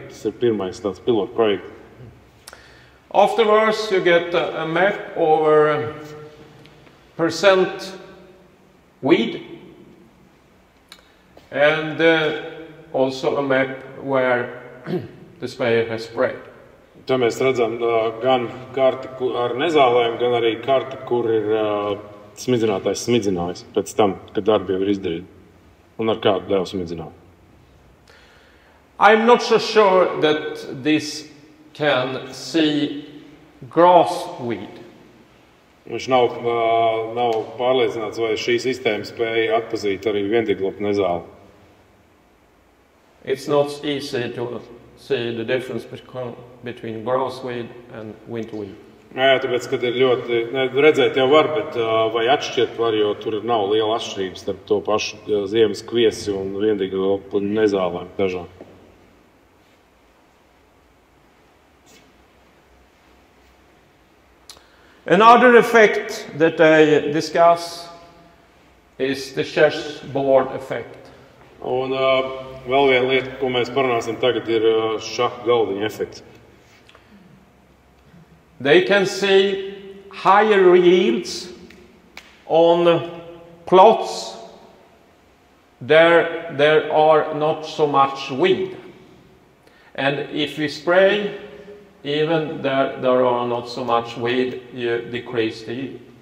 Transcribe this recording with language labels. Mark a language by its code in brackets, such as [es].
[lv] Tas ir pirmais tāds pilotu projekts. [en] Afterwards, you get a map over percent weed. And also a map where the sprayer has sprayed. [lv] Tā mēs redzam gan karti ar nezālēm, gan arī karti, kur ir smidzinātājs smidzinājis pēc tam, kad darbi jau ir izdarīti. Un ar kādu devu smidzināt. [en] I'm not so sure that this can see grass weed. [lv] Viņš nav pārliecināts, vai šī sistēma spēja atpazīt arī viendīglapu nezāli. [en] It's not easy to see the difference between grass weed and winter weed. [lv] Jā, tāpēc, kad ir ļoti, redzēt jau var, bet vai atšķirt var, jo tur nav liela atšķirības starp to pašu ziemas kviesi un viendīglapu nezālēm dažām. [en] Another effect that I discuss is the chessboard effect. [lv] Un vēl viena lieta, ko mēs parunāsim tagad, ir šaha galdiņa efekts. [en] They can see higher yields on plots there are not so much weed. And if we spray, even there are not so much weed, you decrease the yield.